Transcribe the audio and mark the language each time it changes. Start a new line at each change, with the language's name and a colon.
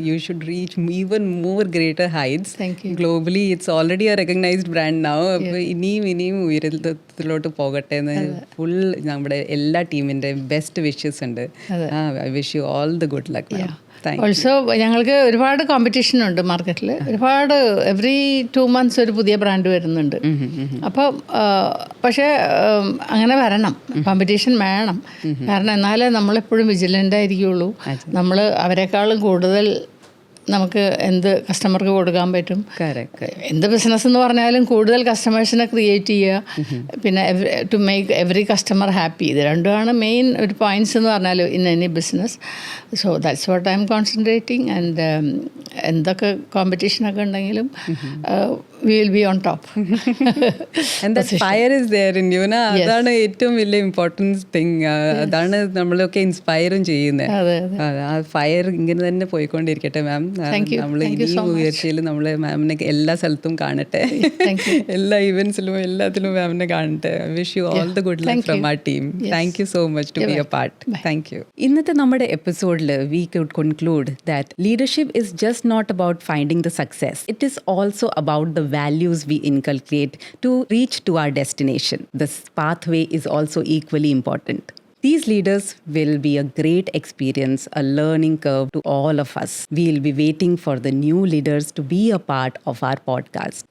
English: You should reach even more greater heights. Thank you. Globally, it's already a recognized brand now.
Malayalam: ഇനിയും ഉയരത്തിലോട്ട് പോകട്ടെ എന്ന് full നമ്മുടെ എല്ലാ ടീമിൻ്റെ ബെസ്റ്റ് വിഷസ് ഉണ്ട്.
English: I wish you all the good luck, ma'am.
Malayalam: Also ഞങ്ങൾക്ക് ഒരുപാട് competition ഉണ്ട് മാർക്കറ്റിൽ. ഒരുപാട്
English: every 2 months
Malayalam: ഒരു പുതിയ ബ്രാൻഡ് വരുന്നുണ്ട്. അപ്പോൾ പക്ഷേ അങ്ങനെ വരണം, കോമ്പറ്റീഷൻ വേണം. കാരണം എന്നാലേ നമ്മളെപ്പോഴും വിജിലൻ്റ് ആയിരിക്കുള്ളൂ. നമ്മൾ അവരെക്കാളും കൂടുതൽ നമുക്ക് എന്ത് കസ്റ്റമർക്ക് കൊടുക്കാൻ പറ്റും. എന്ത് ബിസിനസ് എന്ന് പറഞ്ഞാലും കൂടുതൽ കസ്റ്റമേഴ്സിനെ ക്രിയേറ്റ് ചെയ്യുക, പിന്നെ
English: To make every customer happy.
Malayalam: ഇത് രണ്ടുമാണ് മെയിൻ ഒരു പോയിൻറ്റ്സ് എന്ന് പറഞ്ഞാൽ
English: In any business. So that's what I'm concentrating.
Malayalam: And എന്തൊക്കെ കോമ്പറ്റീഷനൊക്കെ ഉണ്ടെങ്കിലും
English: we will be on top. And that fire is there in you, na?
Malayalam: അതാണ് ഏറ്റവും വലിയ ഇമ്പോർട്ടൻറ്റ് തിങ്. അതാണ് നമ്മളൊക്കെ ഇൻസ്പയറും ചെയ്യുന്നത്. ആ ഫയർ ഇങ്ങനെ തന്നെ പോയിക്കൊണ്ടിരിക്കട്ടെ മാം. നമ്മൾ ഇനിയും ഉയർച്ചയിൽ നമ്മൾ മാമിനെ എല്ലാ സ്ഥലത്തും കാണട്ടെ, എല്ലാ ഇവൻസിലും എല്ലാത്തിലും മാമിനെ കാണട്ടെ.
English: I wish you all the good luck from our team. Thank you so much to be a part. Thank you.
Malayalam: ഇന്നത്തെ നമ്മുടെ എപ്പിസോഡിൽ
English: We could conclude that leadership is just not about finding the success.
Malayalam: It is also about
English: the values we inculcate to reach to our destination. This pathway is also equally important. These leaders will be a great experience, a learning curve to all of us. We'll be waiting for the new leaders to be a part of our podcast.